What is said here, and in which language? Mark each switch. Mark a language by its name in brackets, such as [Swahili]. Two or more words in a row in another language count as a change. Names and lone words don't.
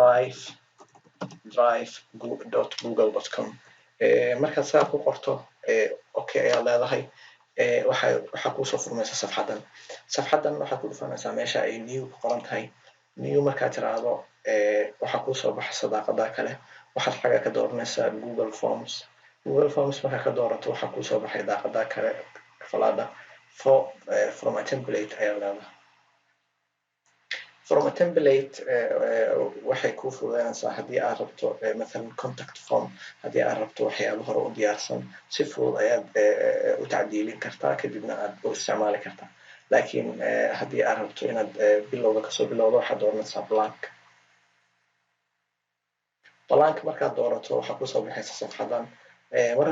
[Somali] drive.google.com markaad saa ku qorto okay ayaa leedahay waxaa kusoo furmaysa safxadan waxaa ku dhufanaysaa meesha ay new ku qoran tahay new markaad tiraahdo waxaa kusoo baxaysa daaqada kale waxaad xagga ka dooranaysaa Google Forms markaa ka doorato waxaa kusoo baxay daaqada kale falaada [English] from a template [Somali] ayaa leedahay [English] from a template [Somali] waxay kuu fududeynaysaa haddii aad rabto مثلا [English] contact form [Somali] haddii aad rabto waxyaabo hore u diyaarsan si fudud ayaad u tacdiilin kartaa kadibna aad u isticmaali kartaa laakiin haddii aad rabto inaad bilowga kasoo bilowdo waxaad dooranaysaa blank markaad doorato waxaa kusoo baxaysa safxadan marka